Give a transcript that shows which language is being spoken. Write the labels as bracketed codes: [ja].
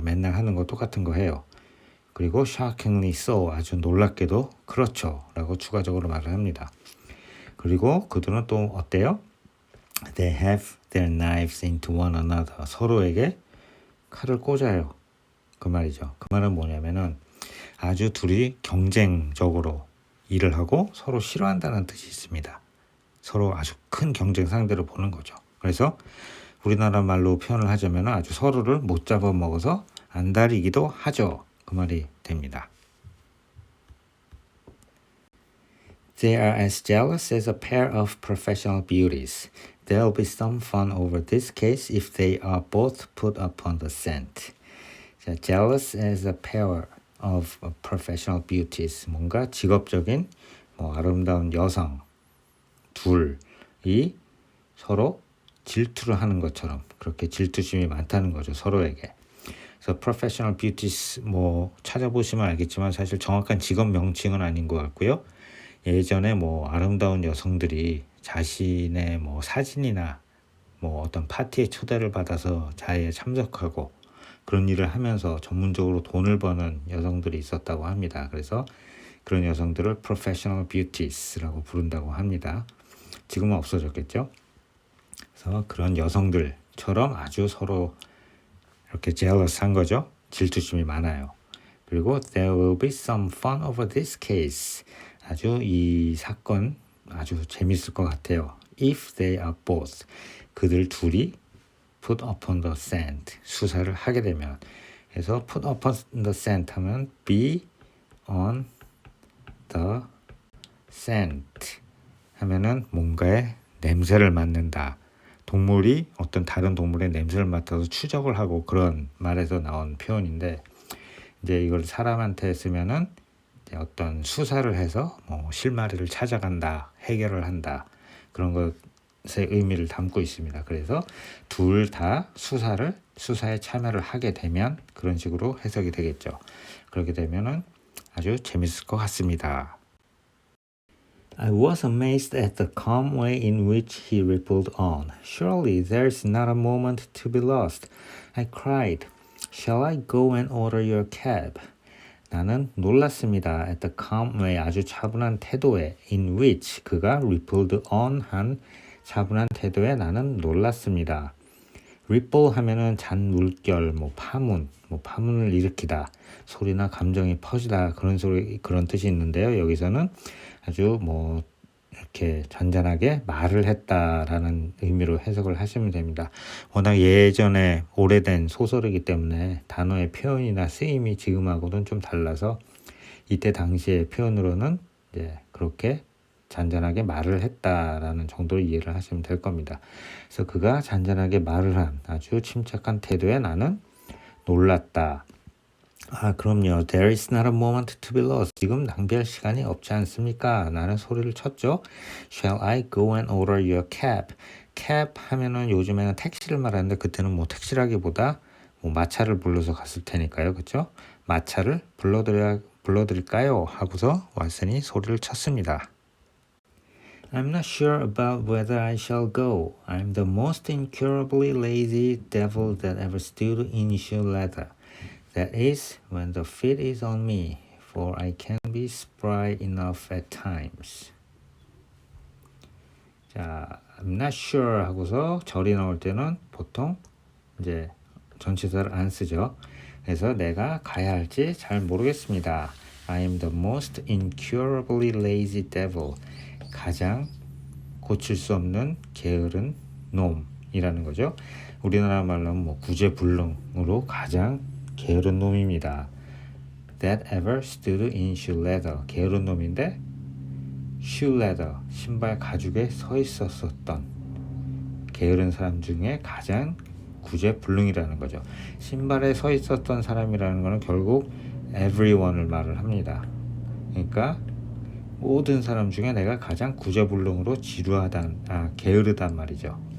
[ko] 맨날 하는 거 똑같은 거 해요. 그리고 [en] shockingly so [ko] 아주 놀랍게도 그렇죠 라고 추가적으로 말을 합니다. 그리고 그들은 또 어때요? [en] They have their knives into one another. [ko] 서로에게 칼을 꽂아요. 그 말이죠. 그 말은 뭐냐면은 아주 둘이 경쟁적으로 일을 하고 서로 싫어한다는 뜻이 있습니다. 서로 아주 큰 경쟁 상대로 보는 거죠. 그래서 우리나라 말로 표현을 하자면 아주 서로를 못 잡아먹어서 안달이기도 하죠. 그 말이 됩니다. [en] They are as jealous as a pair of professional beauties. There'll be some fun over this case if they are both put upon the scent. 자, jealous as a pair of professional beauties. [ko] 뭔가 직업적인 아름다운 여성 둘이 서로 질투를 하는 것처럼 그렇게 질투심이 많다는 거죠. 서로에게. 그래서 [en] professional beauties [ko] 찾아보시면 알겠지만 사실 정확한 직업 명칭은 아닌 것 같고요. 예전에 아름다운 여성들이 자신의 사진이나 어떤 파티에 초대를 받아서 자리에 참석하고 그런 일을 하면서 전문적으로 돈을 버는 여성들이 있었다고 합니다. 그래서 그런 여성들을 [en] professional beauties [ko] 라고 부른다고 합니다. 지금은 없어졌겠죠. 그래서 그런 여성들처럼 아주 서로 이렇게 jealous한 거죠. 질투심이 많아요. [en] 그리고 there will be some fun over this case. [ko] 아주 이 사건 아주 재밌을 것 같아요. [en] If they are both. [ko] 그들 둘이 [en] put upon the scent. [ko] 수사를 하게 되면. 그래서 [en] put upon the scent [ko] 하면 [en] be on the scent [ko] 하면은 뭔가의 냄새를 맡는다. 동물이 어떤 다른 동물의 냄새를 맡아서 추적을 하고 그런 말에서 나온 표현인데 이제 이걸 사람한테 쓰면은 어떤 수사를 해서 실마리를 찾아간다, 해결을 한다 그런 것의 의미를 담고 있습니다. 그래서 둘 다 수사에 참여를 하게 되면 그런 식으로 해석이 되겠죠. 그렇게 되면은 아주 재밌을 것 같습니다. [en] I was amazed at the calm way in which he rippled on. Surely there's not a moment to be lost. I cried. Shall I go and order your cab? [ko] 나는 놀랐습니다. [en] At the calm way, [ko] 아주 차분한 태도에 [en] in which [ko] 그가 [en] rippled on [ko] 한 차분한 태도에 나는 놀랐습니다. ripple 하면은 잔물결, 파문을 일으키다, 소리나 감정이 퍼지다 그런 뜻이 있는데요. 여기서는 아주 이렇게 잔잔하게 말을 했다라는 의미로 해석을 하시면 됩니다. 워낙 예전에 오래된 소설이기 때문에 단어의 표현이나 쓰임이 지금하고는 좀 달라서 이때 당시의 표현으로는 이제 그렇게 잔잔하게 말을 했다라는 정도로 이해를 하시면 될 겁니다. 그래서 그가 잔잔하게 말을 한 아주 침착한 태도에 나는 놀랐다. 그럼요. [en] There is not a moment to be lost. [ko] 지금 낭비할 시간이 없지 않습니까? 나는 소리를 쳤죠. [en] Shall I go and order your cab? [ko] cab 하면은 요즘에는 택시를 말하는데 그때는 택시라기보다 마차를 불러서 갔을 테니까요. 그렇죠? 마차를 불러드릴까요? 하고서 왓슨이 소리를 쳤습니다. [en] I'm not sure about whether I shall go. I'm the most incurably lazy devil that ever stood in shoe leather. That is, when the fit is on me, for I can be spry enough at times. [ko] 자, [en] I'm not sure [ko] 하고서 절이 나올 때는 보통 이제 전치사를 안 쓰죠. 그래서 내가 가야 할지 잘 모르겠습니다. [en] I am the most incurably lazy devil. [ko] 가장 고칠 수 없는 게으른 놈이라는 거죠. 우리나라 말로는 구제불능으로 가장 게으른 놈입니다. [en] that ever stood in shoe leather. [ko] 게으른 놈인데 [en] shoe leather, [ko] 신발 가죽에 서 있었던 게으른 사람 중에 가장 구제불능이라는 거죠. 신발에 서 있었던 사람이라는 거는 결국 everyone을 말을 합니다. 그러니까 모든 사람 중에 내가 가장 구제불능으로 게으르단 말이죠.